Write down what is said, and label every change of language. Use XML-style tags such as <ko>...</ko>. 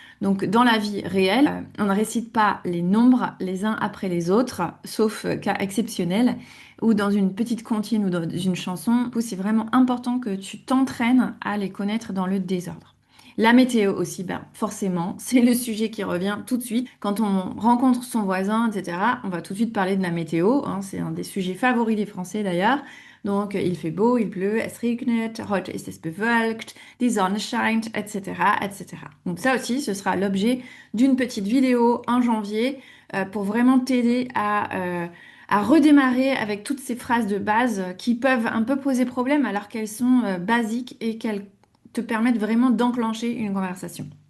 <fr>Donc, dans la vie réelle, on ne récite pas les nombres les uns après les autres, sauf cas exceptionnel, ou dans une petite comptine ou dans une chanson, où c'est vraiment important que tu t'entraînes à les connaître dans le désordre. La météo aussi, ben, forcément, c'est le sujet qui revient tout de suite. Quand on rencontre son voisin, etc., on va tout de suite parler de la météo, hein, c'est un des sujets favoris des Français d'ailleurs. Donc, il fait beau, il pleut,</fr> <de>es regnet, heute ist es bewölkt, die Sonne scheint, etc., etc.</de> <fr>Donc ça aussi, ce sera l'objet d'une petite vidéo en janvier pour vraiment t'aider à redémarrer avec toutes ces phrases de base qui peuvent un peu poser problème alors qu'elles sont basiques et qu'elles te permettent vraiment d'enclencher une conversation.</fr>